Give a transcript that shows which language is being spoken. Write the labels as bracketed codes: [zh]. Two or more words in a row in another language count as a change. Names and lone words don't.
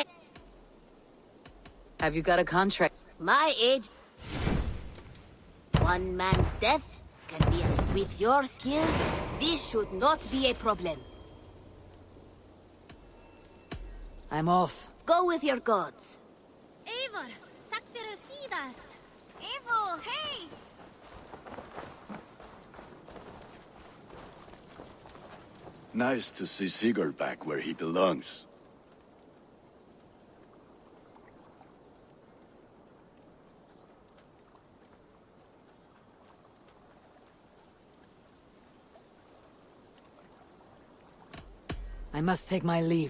[en] Have you got a contract? My age. One man's death can be... With your skills, this should not be a problem. I'm off. Go with your gods. Eivor, [is] takk fyrir síðast. [en] Eivor, hey! Nice to see Sigurd back where he belongs. I must take my leave.